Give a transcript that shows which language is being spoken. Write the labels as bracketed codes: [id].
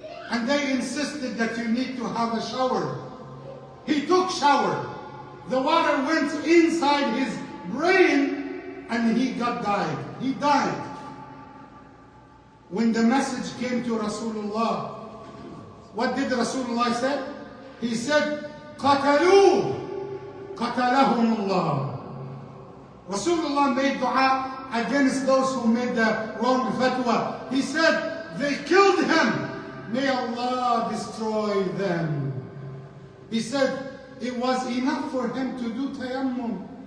[en] And they insisted that you need to have a shower. He took shower. The water went inside his brain and he died. He died. When the message came to Rasulullah, what did Rasulullah say? He said, [ar] قَتَلُوهُ قَتَلَهُمُ اللَّهُ. [en] Rasulullah made dua against those who made the wrong fatwa. He said, they killed him. May Allah destroy them. He said, it was enough for him to do tayammum.